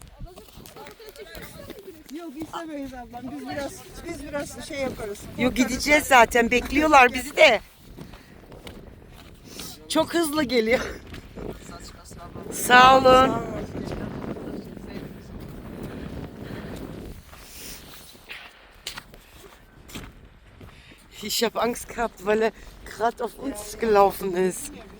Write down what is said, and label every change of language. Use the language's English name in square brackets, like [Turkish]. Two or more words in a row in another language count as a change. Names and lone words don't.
[Turkish] Yok istemeyiz ablam. Biz biraz şey yaparız. Yok gideceğiz zaten. Bekliyorlar bizi de. Çok hızlı geliyor. Sağ olun. [German] Ich habe Angst gehabt, weil er gerade auf uns gelaufen ist.